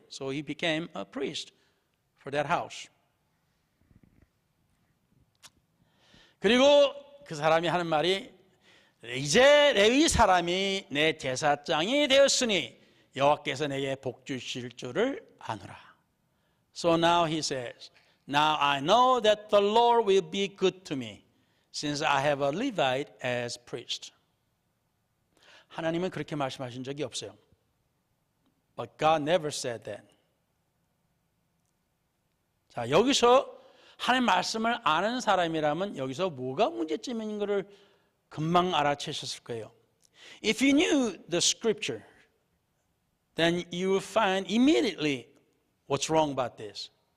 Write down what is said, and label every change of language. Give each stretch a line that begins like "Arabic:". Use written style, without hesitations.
English: So he became a priest for that house.
Korean: 그리고 그 사람이 하는 말이 이제 레위 사람이 내 제사장이 되었으니 여호와께서 내게 복 주실 줄을 아노라.
English: So now he says, now I know that the Lord will be good to me since I have a Levite as priest.
Korean: 하나님은 그렇게 말씀하신 적이 없어요.
English: But God never said that.
Korean: 자, 여기서 하나님 말씀을 아는 사람이라면 여기서 뭐가 문제점인 것을 금방 알아채셨을 거예요.
English: If you knew the scripture, then you will find immediately what's wrong about this.